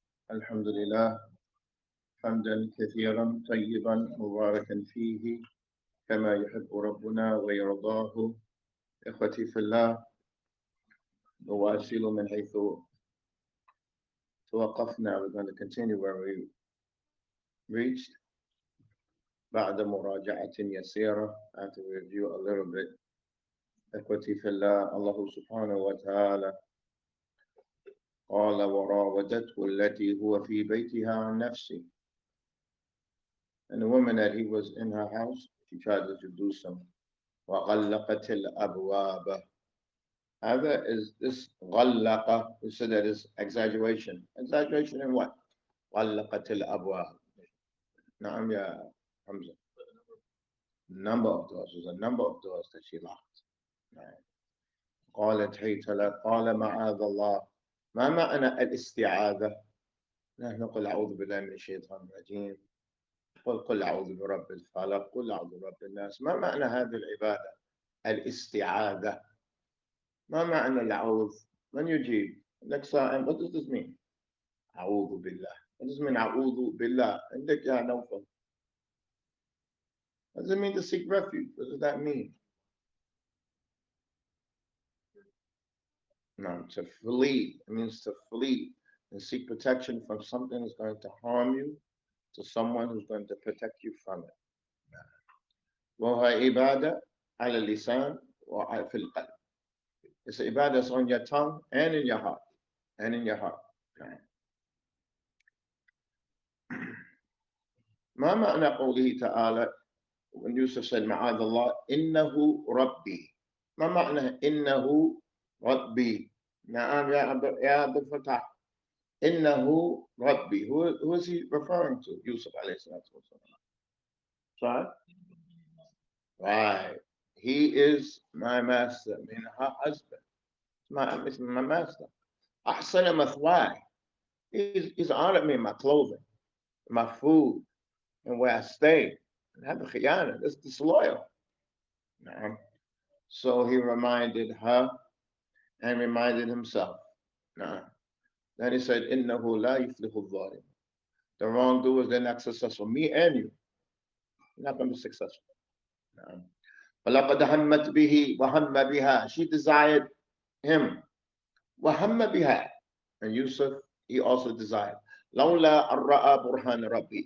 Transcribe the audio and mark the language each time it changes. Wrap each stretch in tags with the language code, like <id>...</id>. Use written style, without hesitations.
<ar>الحمد لله حمدا كثيرا طيبا مباركا فيه كما يحب ربنا ويرضاه. إخوتي في الله، نواصل من حيث توقفنا.</ar> <en>We're going to continue where we reached.</en> <ar>بعد مراجعة يسيرة,</ar> <en>and to review a little bit.</en> <ar>إخوتي في الله, الله سبحانه وتعالى قال وراودته التي هو في بيتها عن نفسه.</ar> <en>And the woman that he was in her house, she tried to seduce him.</en> <ar>وغلقت الأبواب.</ar> <en>However, is this غلق? We said that is exaggeration. Exaggeration in what?</en> <ar>غلقت الأبواب. نعم يا حمزة.</ar> <en>Number of doors. There's a number of doors that she locked.</en> <ar>قالت حيث لا قال معاذ الله. ما معنى الاستعاذة؟ نحن نقول أعوذ بالله من الشيطان الرجيم. قل أعوذ برب الفلق. قل أعوذ برب الناس. ما معنى هذه العبادة؟ الاستعاذة. ما معنى الأعوذ؟ من يجيب؟</ar> <en>Next time, what does this mean?</en> <ar>أعوذ بالله.</ar> <en>What does it mean</en> <ar>أعوذ بالله? عندك يا نوفل.</ar> <en>What does it mean to seek refuge? What does that mean? No, to flee. It means to flee and seek protection from something that's going to harm you to someone who's going to protect you from it.</en> <ar>وهو عبادة على اللسان وفي القلب.</ar> <en>It's an ibadah that's on your tongue and in your heart. And in your heart.</en> <ar>ما معنى قوله تعالى</ar> <en>when Yusuf said</en> <ar>معاذ الله إنه ربي. ما معنى إنه ربي؟ نعم يا عبد الفتاح. إنه ربي.</ar> <en>Who is he referring to?</en> <ar>Yusuf عليه الصلاة والسلام.</ar> <en>Sorry? Right. He is my master, I mean her husband. It's my master.</en> <ar>أحسن مثواي.</ar> <en>He's honored me in my clothing, my food, and where I stay. And have a khiyana. That's disloyal. So he reminded her and reminded himself. Then he said,</en> <ar>إِنَّهُ لَا يُفْلِحُ الظَّالِمُ.</ar> <en>The wrongdoers, they're not successful. Me and you. You're not going to be successful.</en> <ar>وَلَقَدْ هَمَّتْ بِهِ وَهَمَّ بِهَا.</ar> <en>She desired him.</en> <ar>وَهَمَّ بِهَا.</ar> <en>And Yusuf, he also desired.</en> <ar>لَوْلَا أَرَّأَى بُرْهَانَ رَبِّي.</ar>